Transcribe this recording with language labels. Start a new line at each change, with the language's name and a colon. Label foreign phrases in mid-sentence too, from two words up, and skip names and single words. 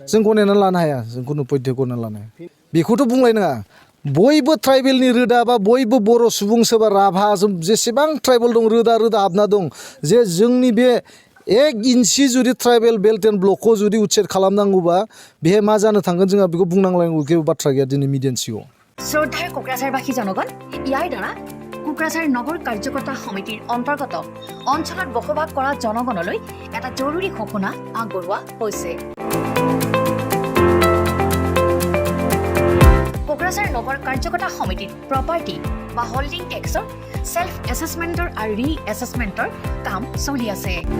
Bodo: जों गनायना लानो हाया जों खुनु पय्ध गनायना लानो हाया बेखौथ' बुंलायनाङा बयबो ट्राइबेलनि रोदा बा बयबो बर' सुबुं सोरबा राभा जेसेबां ट्राइबेल दं रोदा हाबना दं जे जोंनि बे 1 इन्सि जुदि
English: tribal belt and
Bodo: ब्लकखौ जुदि उच्चेद खालामनांगौबा बेहाय मा जानो थांगोन जोंहा बेखौ बुंनांलायनांगौ जेबो बाथ्रा गैया दिनै मिडियानि सिगाङाव
Assamese: শ্রদ্ধাৰ কোকৰাঝাৰবাসী জনগণ ইয়াৰ দ্বাৰা কোকৰাঝাৰ নগৰ কাৰ্যকৰ্তা সমিতিৰ অন্তৰ্গত অঞ্চলত বসবাস কৰা জনগণলৈ এটা জৰুৰী ঘোষণা আগবঢ়োৱা হৈছে কোকৰাঝাৰ নগৰ কাৰ্যকৰ্তা সমিতিৰ প্ৰপাৰ্টি বা
English: holding tax self assessment
Assamese: আৰু
English: re assessment
Assamese: কাম চলি আছে